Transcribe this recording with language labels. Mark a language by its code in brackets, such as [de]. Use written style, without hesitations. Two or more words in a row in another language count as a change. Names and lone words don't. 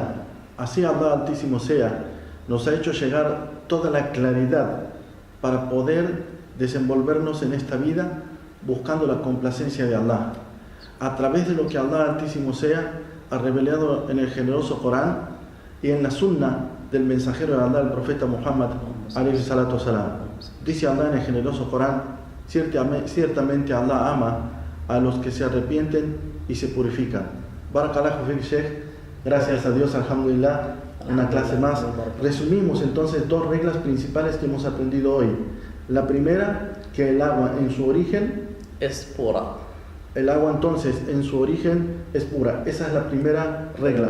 [es] Así Allah Altísimo sea, nos ha hecho llegar toda la claridad para poder desenvolvernos en esta vida buscando la complacencia de Allah. A través de lo que Allah Altísimo sea ha revelado en el generoso Corán y en la sunna del mensajero de Allah, el profeta Muhammad [ar] عليه الصلاة والسلام. [es] Dice Allah en el generoso Corán: ciertamente Allah ama a los que se arrepienten y se purifican. [ar] بارك الله فيك، شيخ. [es] Gracias a Dios, alhamdulillah, una clase más. Resumimos entonces 2 reglas principales que hemos aprendido hoy. La primera, que el agua en su origen, Es pura. el agua entonces en su origen es pura. Esa es la primera regla.